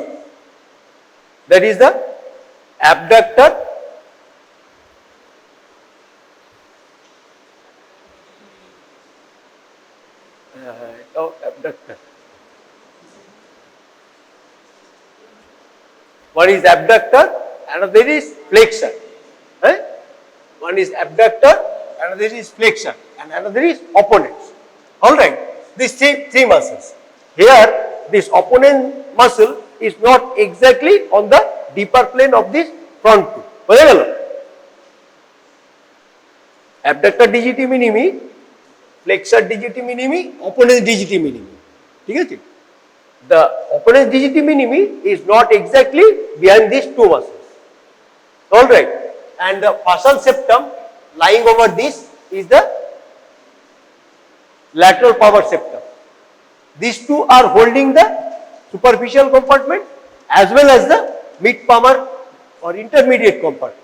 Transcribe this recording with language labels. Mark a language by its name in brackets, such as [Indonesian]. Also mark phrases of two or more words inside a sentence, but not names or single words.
[English] That is the abductor, one is abductor, another is flexor. One is abductor, another is flexor, and another is opponents. Alright, these three muscles. Here, this opponent muscle is not exactly on the deeper plane of this front two. [Bangla] বোঝা গেল? [English] Abductor digiti minimi, flexor digiti minimi, opponens digiti minimi. [Bangla] ঠিক আছে? [English] The opponens digiti minimi is not exactly behind these 2 muscles. Alright, and the fascial septum lying over this is the lateral palmar septum. These 2 are holding the superficial compartment as well as the mid-palmar or intermediate compartment.